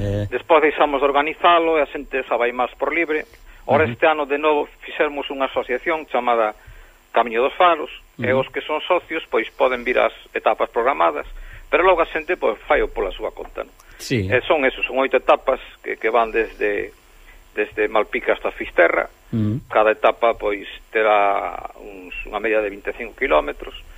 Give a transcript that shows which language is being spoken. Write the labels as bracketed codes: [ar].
[gl] Despois deixamos de organizalo e a xente xa vai máis por libre. Ora este ano de novo fixermos unha asociación chamada Camiño dos Faros, e os que son socios pois poden vir as etapas programadas, pero logo a xente pois fai pola súa conta, non? Sí. [es] Son esos, son 8 etapas que van desde Malpica hasta Fisterra. [gl] Cada etapa pois terá unha media de 25 kilómetros.